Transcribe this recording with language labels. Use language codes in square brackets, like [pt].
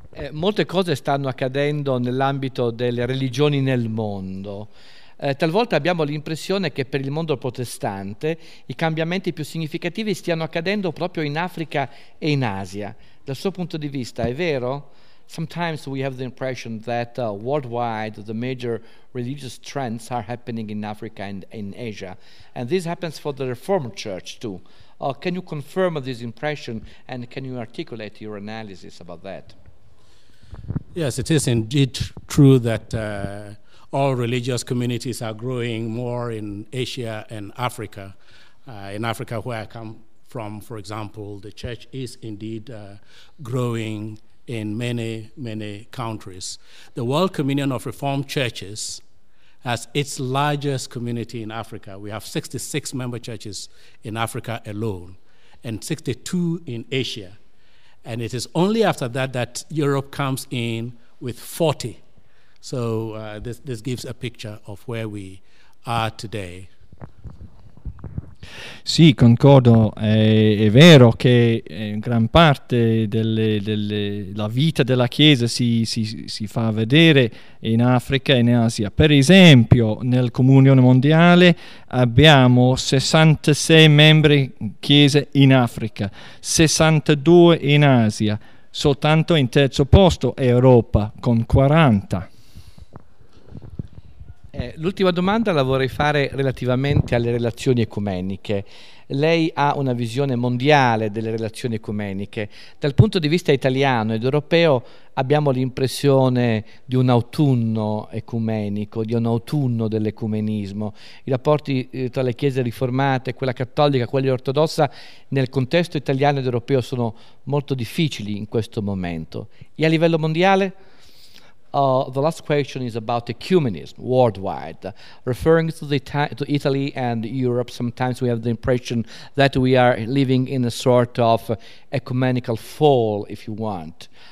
[it] Molte cose stanno accadendo nell'ambito delle religioni nel mondo. Talvolta abbiamo l'impressione che per il mondo protestante i cambiamenti più significativi stiano accadendo proprio in Africa e in Asia. Dal suo punto di vista è vero? [en] Sometimes we have the impression that worldwide the major religious trends are happening in Africa and in Asia. And this happens for the Reformed Church too. Can you confirm this impression, and can you articulate your analysis about that? Yes, it is indeed true that all religious communities are growing more in Asia and Africa. In Africa, where I come from, for example, the church is indeed growing in many, many countries. The World Communion of Reformed Churches has its largest community in Africa. We have 66 member churches in Africa alone, and 62 in Asia. And it is only after that that Europe comes in with 40. So this gives a picture of where we are today. [it] Sì, concordo, è vero che gran parte della vita della Chiesa si fa vedere in Africa e in Asia. Per esempio, nel Comunione mondiale abbiamo 66 membri Chiese in Africa, 62 in Asia, soltanto in terzo posto è Europa con 40. L'ultima domanda la vorrei fare relativamente alle relazioni ecumeniche. Lei ha una visione mondiale delle relazioni ecumeniche. Dal punto di vista italiano ed europeo abbiamo l'impressione di un autunno ecumenico, di un autunno dell'ecumenismo. I rapporti tra le chiese riformate, quella cattolica, quella ortodossa, nel contesto italiano ed europeo sono molto difficili in questo momento. E a livello mondiale? [en] The last question is about ecumenism worldwide. Referring to to Italy and Europe, sometimes we have the impression that we are living in a sort of ecumenical fall, if you want.